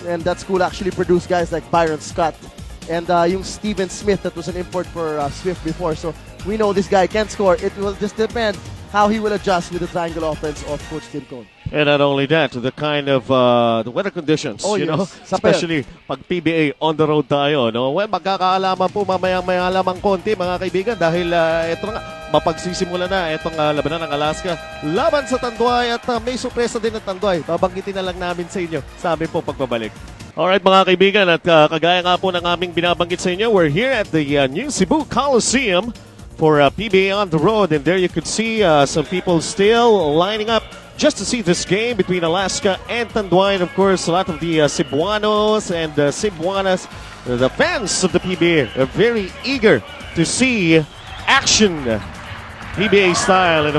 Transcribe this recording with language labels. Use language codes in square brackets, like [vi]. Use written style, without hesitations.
[en] And that school actually produced guys like Byron Scott and yung Steven Smith that was an import for Swift before. So we know this guy can score. It will just depend how he will adjust with the triangle offense of Coach Tim Cone. And not only that, the kind of the weather conditions, you know, especially [tl] pag PBA on the road tayo, no? Well, magkakaalaman po mamayang-maya lamang konti, mga kaibigan, dahil ito nga, mapagsisimula na itong labanan ng Alaska laban sa Tanduay at may sorpresa din ng Tanduay. Babanggitin na lang namin sa inyo sa aming po pagbabalik. [en] Alright [tl] mga kaibigan, at kagaya nga po ng aming binabanggit sa inyo, [en] we're here at the new Cebu Coliseum for PBA on the road, and there you could see some people still lining up just to see this game between Alaska and Tanduay. And of course, a lot of the Cebuanos and Cebuanas, the fans of the PBA, are very eager to see action, PBA style.